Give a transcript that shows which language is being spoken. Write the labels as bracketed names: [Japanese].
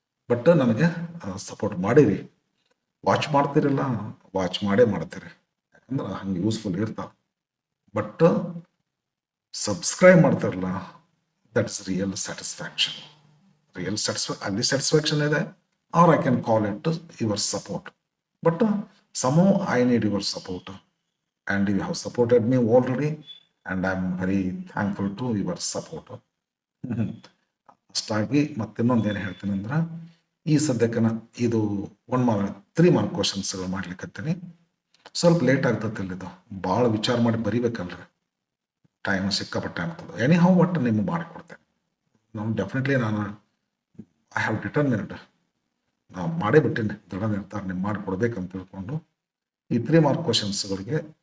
[Kannada] But ನನಗೆ support ಮಾಡಿರಿ. Watch ಮಾಡ್ತೀರಿಲ್ಲ, watch ಮಾಡೇ ಮಾಡ್ತೀರಿ, ಯಾಕಂದ್ರೆ ಹಂಗೆ ಯೂಸ್ಫುಲ್ ಇರ್ತಾವೆ. [English] but subscribe [Kannada] ಮಾಡ್ತಾರಲ್ಲ, [English] That is real satisfaction. [Kannada] ಅಲ್ಲಿ ಸ್ಯಾಟಿಸ್ಫ್ಯಾಕ್ಷನ್ ಇದೆ, [English] Or I can call it your support. But somehow I need your support, and you have supported me already, and I am very thankful to your support. [Kannada] ಅಷ್ಟಾಗಿ ಮತ್ತಿನ್ನೊಂದು ಏನು ಹೇಳ್ತೀನಿ ಅಂದ್ರೆ, ಈ ಸದ್ಯಕ್ಕೆ ಇದು 3 mark ಕ್ವಶನ್ಸ್ಗಳು ಮಾಡ್ಲಿಕ್ಕತ್ತೀನಿ. ಸ್ವಲ್ಪ ಲೇಟ್ ಆಗ್ತದೆ ಇಲ್ಲಿದು, ಭಾಳ ವಿಚಾರ ಮಾಡಿ ಬರಿಬೇಕಲ್ರಿ, ಟೈಮ್ ಸಿಕ್ಕಾಪಟ್ಟೆ ಆಗ್ತದೆ. ಎನಿ ಹೌ ಒಟ್ಟು ನಿಮ್ಗೆ ಮಾಡಿಕೊಡ್ತೇನೆ ನಾವು. ಡೆಫಿನೆಟ್ಲಿ ನಾನು [English] I have determined, [Kannada] ಮಾಡೇ ಬಿಟ್ಟಿನಿ, ದೃಢ ನಿರ್ಧಾರ ನಿಮ್ಗೆ ಮಾಡಿಕೊಡ್ಬೇಕಂತ ತಿಳ್ಕೊಂಡು ಈ 3 ಮಾರ್ಕ್ ಕ್ವಶನ್ಸ್ಗಳಿಗೆ